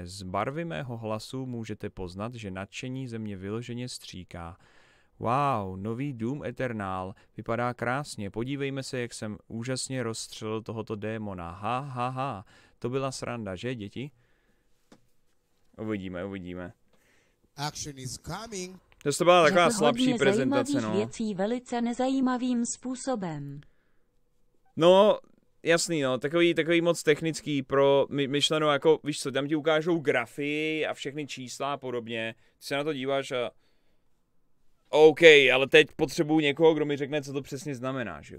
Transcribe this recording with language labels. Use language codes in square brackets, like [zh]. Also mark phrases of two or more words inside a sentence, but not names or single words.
[cs] Z barvy mého hlasu můžete poznat, že nadšení ze mě vyloženě stříká. Wow, nový Doom Eternal, vypadá krásně, podívejme se, jak jsem úžasně rozstřelil tohoto démona, ha, to byla sranda, že děti? Uvidíme. [en] Action is coming. [cs] To byla taková slabší prezentace, no. Věcí velice nezajímavým způsobem. No, jasný, no, takový moc technický pro myšleno, jako, víš co, tam ti ukážou grafy a všechny čísla a podobně, ty se na to díváš a OK, ale teď potřebuju někoho, kdo mi řekne, co to přesně znamená, že jo?